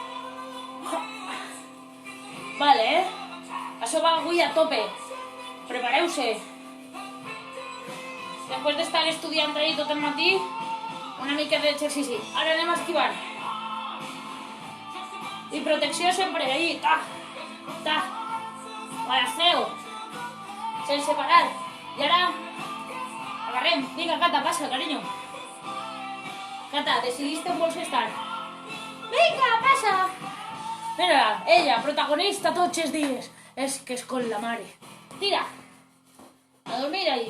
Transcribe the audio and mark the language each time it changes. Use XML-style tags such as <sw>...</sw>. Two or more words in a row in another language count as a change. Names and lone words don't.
<ca>Vale, Això va avui a tope. Prepareu-se. Després d'estar estudiant ahí tot el matí, una mica d'exercici. Ara anem a esquivar. I protecció sempre, ahí, ta, ta. Balanceo. Sense parar. I ara, agarrem. Vinga, Cata, passa, carinyo. Cata, decidiste on vols estar. Vinga, passa. Mira, ella, protagonista tots els dies. És que és con la mare. Tira. A dormir ahí.</ca>